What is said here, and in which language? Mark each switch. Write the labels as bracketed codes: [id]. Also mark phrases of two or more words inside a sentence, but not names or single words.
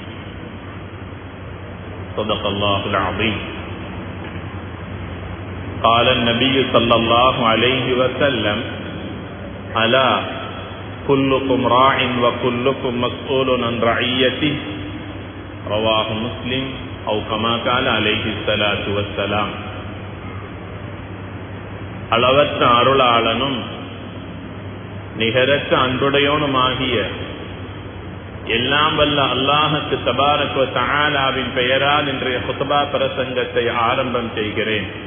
[ar] صدق الله العظيم قال النبي صلى الله عليه وسلم ألا كلكم راع وكلكم مسؤول عن رعيته رواه مسلم أو كما قال عليه الصلاة والسلام. [ta] அளவற்ற அருளாளனும் நிகரற்ற அன்புடையோனுமாகிய எல்லாம் வல்ல அல்லாஹுக்கு [ar] تبارك وتعالى [ta] பெயரால் இன்றைய குத்பா பிரசங்கத்தை ஆரம்பம் செய்கிறேன்.